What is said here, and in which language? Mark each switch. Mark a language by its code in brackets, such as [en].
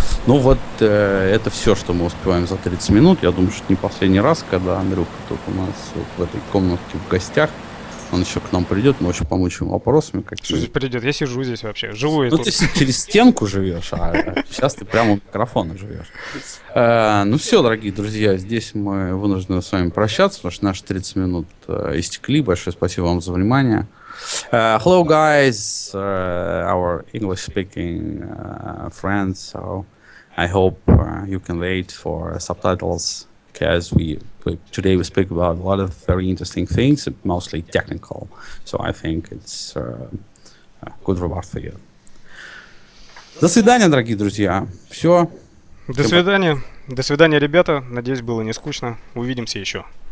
[ru] Ну вот это все, что мы успеваем за 30 минут. Я думаю, что не последний раз, когда Андрюха тут у нас вот в этой комнатке в гостях, он еще к нам придет, мы еще помучим вопросами. Что здесь придет? Я сижу здесь вообще. Живу я Ну тут. ты через стенку живешь, а сейчас ты прямо у микрофона живешь. Ну все, дорогие друзья, здесь мы вынуждены с вами прощаться, потому что наши 30 минут истекли. Большое спасибо вам за внимание. [en] Hello guys, our English-speaking friends. So I hope you can wait for subtitles because today we speak about a lot of very interesting things, mostly technical. So I think it's a good reward for you. [ru] До свидания, дорогие друзья. Все. До свидания. До свидания, ребята. Надеюсь, было не скучно. Увидимся еще.